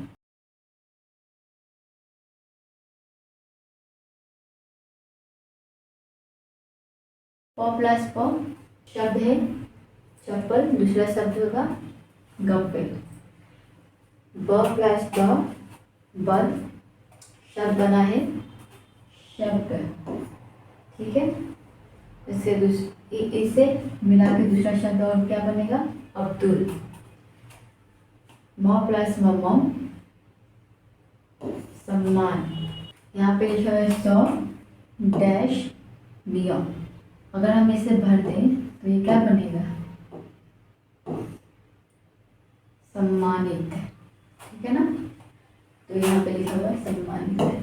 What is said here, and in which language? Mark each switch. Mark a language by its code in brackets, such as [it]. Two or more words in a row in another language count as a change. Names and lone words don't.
[hi] प प्लस प, शब्द है चप्पल, दूसरा शब्द होगा गप्पे। ब प्लस ब, बल, शब्द बना है शब्द, ठीक है। इसे मिला के दूसरा शब्द और क्या बनेगा? अब्दुल। म प्लस म, सम्मान। यहाँ पे लिखा है 100 डैश नियम। अगर हम इसे भर दें तो ये क्या बनेगा? सम्मानित, ठीक है ना। तो यहाँ पे लिखा हुआ है सम्मानित।